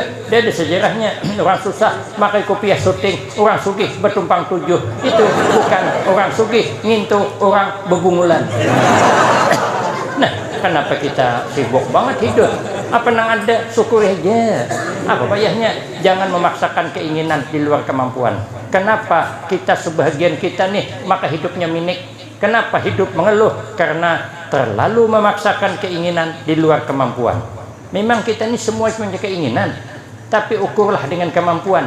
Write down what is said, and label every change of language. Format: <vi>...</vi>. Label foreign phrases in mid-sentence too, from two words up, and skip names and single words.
<id>Dia ada sejarahnya. Orang susah pakai kopiah suting, orang sugih bertumpang tujuh. Itu bukan orang sugih, ngintu orang bebungulan. Nah, kenapa kita sibuk banget hidup? Apa nang ada, syukur aja. Apa payahnya? Jangan memaksakan keinginan di luar kemampuan. Kenapa kita sebagian kita nih maka hidupnya minik? Kenapa hidup mengeluh? Karena terlalu memaksakan keinginan di luar kemampuan. Memang kita ini semua punya keinginan, tapi ukurlah dengan kemampuan.</id>